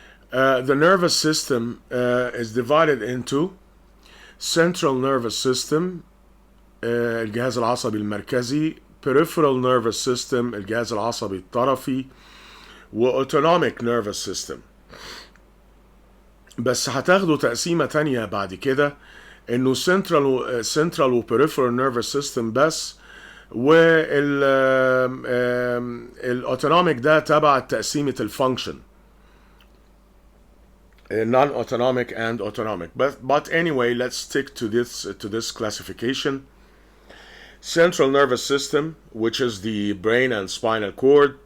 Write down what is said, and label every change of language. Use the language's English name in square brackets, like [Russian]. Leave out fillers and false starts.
[English] The nervous system is divided into central nervous system, [Arabic] الجهاز العصبي المركزي, [English] peripheral nervous system, [Arabic] الجهاز العصبي الطرفي, [English] و autonomic nervous system. [Arabic] بس هتاخدوا تقسيمة تانية بعد كده انه central و [English] peripheral nervous system [Arabic] بس, والاوتونوميك ده تبع تقسيمة الفانكشن, [English] non-autonomic and autonomic. But anyway, let's stick to this classification. Central nervous system, which is the brain and spinal cord.